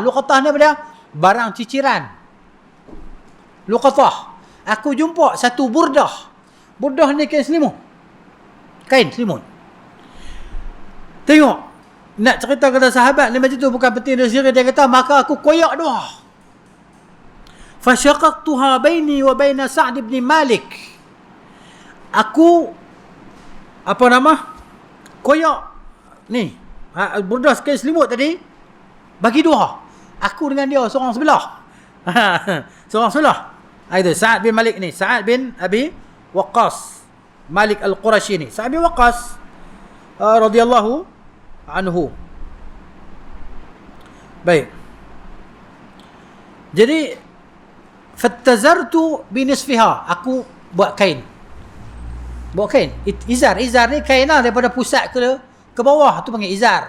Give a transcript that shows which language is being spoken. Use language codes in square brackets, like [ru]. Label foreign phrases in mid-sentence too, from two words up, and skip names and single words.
[ms] Luqatah ni apa dia? Barang ciciran. Luqatah. Aku jumpa satu burdah. Burdah ni kain selimut. Kain selimut. Tengok. Nak cerita kata sahabat ni macam tu bukan penting dia sendiri. Dia kata maka aku koyak dua. [ar] فشققتها بيني وبين سعد بن مالك. [ms] Aku koyak ni burdah kain selimut tadi bagi dua. Aku dengan dia seorang sebelah. Seorang sebelah. Itu Sa'd bin Malik ni. Sa'd bin Abi Waqqas. Malik Al-Qurashi ni. Sa'd bin Waqqas [ar] رضي الله عنه. [ms] Baik. Jadi [ar] فاتزرت بنصفها. [ms] Aku buat kain. Buat kain. Izar ni kain lah daripada pusat ke bawah tu panggil izar.